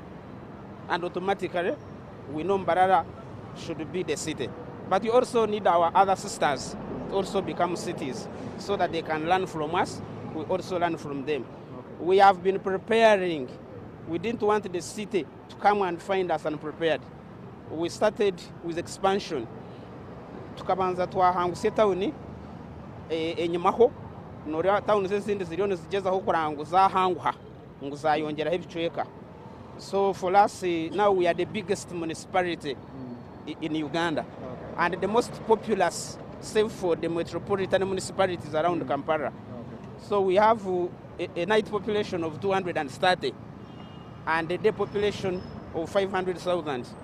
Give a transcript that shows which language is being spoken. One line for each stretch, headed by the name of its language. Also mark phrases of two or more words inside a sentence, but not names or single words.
English: And automatically, we know Mbarara should be the city. But we also need our other sisters to also become cities so that they can learn from us, we also learn from them. Okay. We have been preparing. We didn't want the city to come and find us unprepared. We started with expansion.
Nyankole: Tukabanza twahangusye tawuni enyumaho nori tawuni zindi ziriyo zigezaho kuranguza hanguha nguzayongeraho ibicweka.
English: So for us now we are the biggest municipality in Uganda, and the most populous, save for the metropolitan municipalities around Kampala. So we have a night population of 230 and a day population of 500,000.